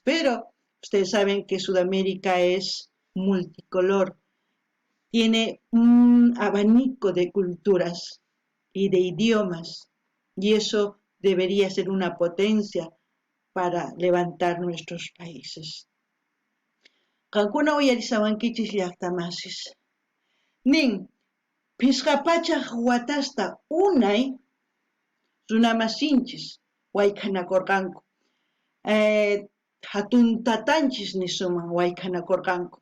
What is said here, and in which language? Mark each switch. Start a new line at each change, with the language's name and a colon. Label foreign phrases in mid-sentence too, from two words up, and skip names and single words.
Spanish: Pero ustedes saben que Sudamérica es multicolor, tiene un abanico de culturas y de idiomas, y eso debería ser una potencia para levantar nuestros países.
Quechua: Qankuna uyarisawankichis llaqtamasis. Nin, Pisqapachaq watasta unay runamasinchis wayk'anakurqanku. Hatun tatanchis nisuman wayk'anakurqanku.